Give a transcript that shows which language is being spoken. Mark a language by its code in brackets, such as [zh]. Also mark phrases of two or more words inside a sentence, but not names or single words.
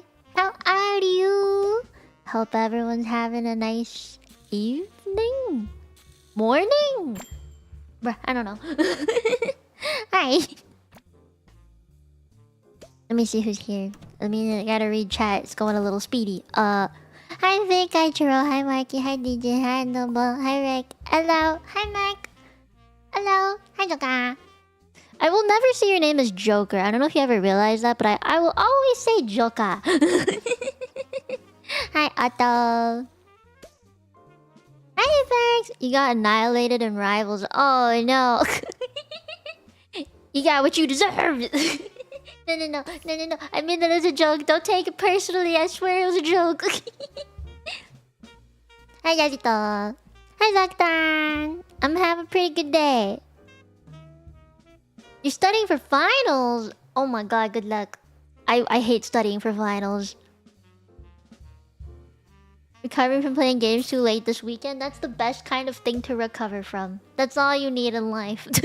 [en] How are you? Hope everyone's having a nice evening, morning. Bruh, I don't know. Hi. Let me see who's here. I gotta read chat. It's going a little speedy. Hi Vic, hi Churro, hi Mikey, hi DJ, hi Noble, hi Rick. Hello, hi Mac. Hello, hi Joka. I will never say your name as Joker. I don't know if you ever realized that, but I will always say Joka. Hi Otto. Hi Fax. You got annihilated in Rivals. Oh no. You got what you deserved. No. I mean that as a joke. Don't take it personally. I swear it was a joke. Hi Yazito. Hi Zaktan. I'm having a pretty good day. You're studying for finals? Oh my god, good luck. I hate studying for finals. Recovering from playing games too late this weekend? That's the best kind of thing to recover from. That's all you need in life.